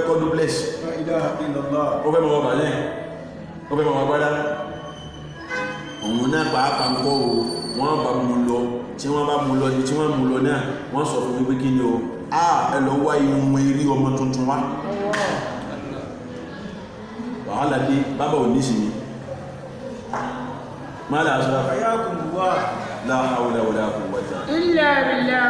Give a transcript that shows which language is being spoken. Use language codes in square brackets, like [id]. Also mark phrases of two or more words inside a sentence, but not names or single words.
[yo] kọ́ duplex ó fẹ́ mọ́ bàlẹ̀ ó fẹ́ mọ́ gbádá òun náà pàápàá ń kọ́ o wọ́n bá mú lọ tí wọ́n bá mú lọ ní tí wọ́n mú lọ náà wọ́n sọ fún wípé kí ni o ẹ lọ wá irun eré ọmọ tuntun wá wàhálà dé bábà ò ní sí ni máa là Ashraf [ar] لا حول ولا قوة إلا بالله